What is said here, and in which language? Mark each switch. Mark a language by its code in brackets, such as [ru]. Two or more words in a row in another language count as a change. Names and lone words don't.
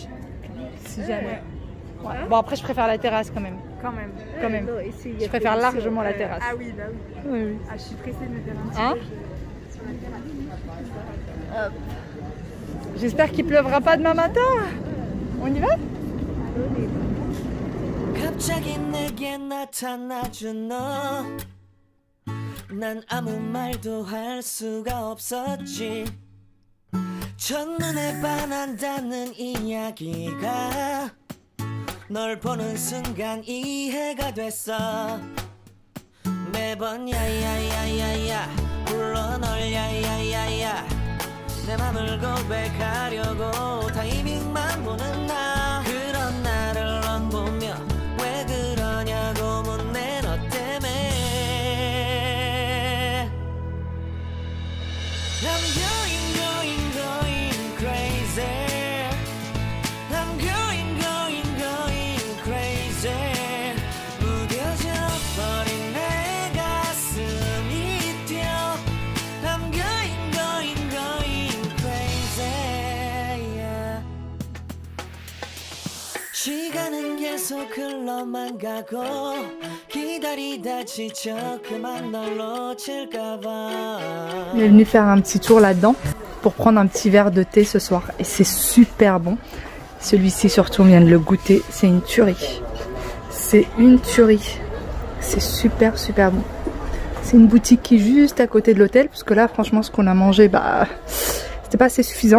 [fr] Si jamais. Ouais. Bon après je préfère la terrasse quand même. Quand même. Non, ici, Je préfère largement la terrasse. Ah oui, bah oui. Oui. Ah, je suis pressée de me faire un petit Hein? Hop. J'espère qu'il pleuvra pas demain matin. On y va? [ko] 갑자기 내게 나타나준 너 난 아무 말도 할 수가 없었지 첫눈에 반한다는 이야기가 널 보는 순간 이해가 됐어 매번 야야야야야 불러 널 야야야야 내 맘을 고백하려고 타이밍만 보는 나 그런 나를 넌 보며 왜 그러냐고 묻네 너 때문에 [en] I'm going crazy I'm going crazy [ko] 무뎌져 버린 내 가슴이 뛰어 [en] I'm going crazy yeah. [ko] 시간은 계속 흘러만 가고 기다리다 지쳐 그만 널 놓칠까봐 [fr] Il est venu faire un petit tour là-dedans pour prendre un petit verre de thé ce soir. Et c'est super bon. Celui-ci surtout, on vient de le goûter. C'est une tuerie. C'est une tuerie. C'est super super bon. C'est une boutique qui est juste à côté de l'hôtel. Parce que là, franchement, ce qu'on a mangé, bah, c'était pas assez suffisant.